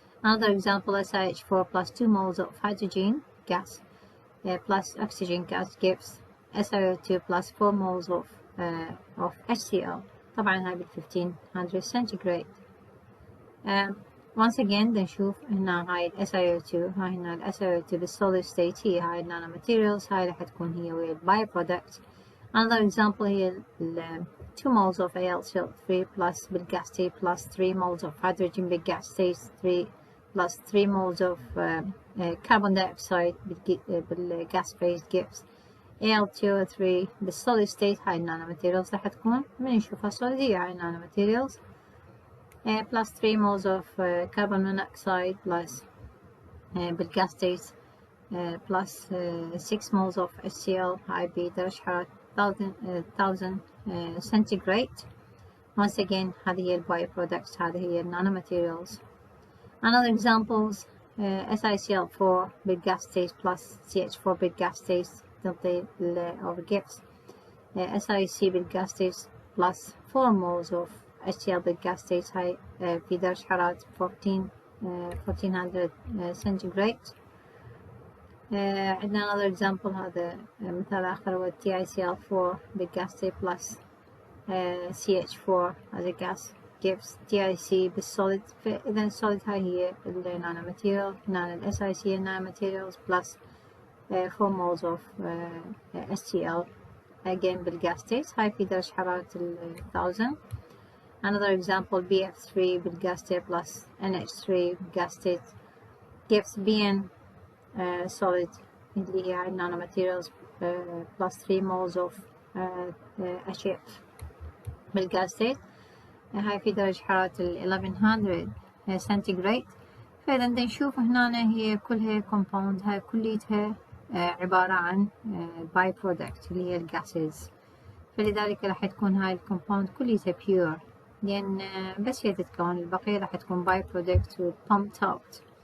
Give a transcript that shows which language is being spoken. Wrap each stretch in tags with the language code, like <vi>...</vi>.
<en>Another example SiH4 plus 2 moles of hydrogen gas plus oxygen gas gives SiO2 plus 4 moles of HCl.</en> <ar>طبعا هاي بال 1500 centigrade.</ar> <en>once again</en> <ar>نشوف هنا هاي ال SiO2، هاي هنا ال SiO2 بالsolid state هي هاي النانو ماتيريالز، هاي راح تكون هي ويا الباي برودكت.</ar> <en>Another example</en> <ar>هي</ar> <en>2 moles of AlCl3 plus بالgas state plus 3 moles of hydrogen بالgas state 3 plus 3 moles of carbon dioxide بالgas phase gives Al2O3 بالsolid state.</en> <ar>هاي النانوماتيريالز راح تكون من نشوفها solid هاي النانوماتيريالز</ar> <en>plus 3 moles of carbon monoxide plus بالgas state plus 6 moles of HCl</en> <ar>هاي بدرجة حرارة</ar> <en>1000 centigrade. Once again</en> <ar>هذه هي الباي برودكتس، هذه هي النانوماتيريالز.</ar> <en>Another examples SiCl4 بالgas state plus CH4 بالgas state</en> <ar>تعطي</ar> <en>or gives SiC بالgas state plus 4 moles of HCl بالgas state</en> <ar>هاي في درجة حرارة</ar> <en>1400 centigrade.</en> <ar>عندنا</ar> <en>another example</en> <ar>هذا مثال آخر هو</ar> <en>TiCl4 بالgas state plus CH4 as a gas gives TiC بالsolid.</en> <ar>فإذا الsolid هاي هي النانوماتيريال، هنا ال SiC nanomaterials</ar> <en>plus 4 moles of HCl again</en> <ar>بالgas state هاي في درجة حرارة 1000.</ar> <en>Another example BF3 بالgas state plus NH3 بالgas state gives BN solid</en> <ar>اللي هي</ar> <en>nanomaterials plus 3 moles of HF بالgas state</en> <ar>هاي في درجة حرارة</ar> <en>1100 centigrade.</en> <ar>فإذا نشوف هنا هي كلها compound، هاي كليتها عبارة عن</ar> <en>by product</en> <ar>اللي هي الجاسز، فلذلك راح تكون هاي الكومباوند كليتها pure لأن بس هي تتكون، البقية راح تكون by product و</ar> <en>pumped out.</en>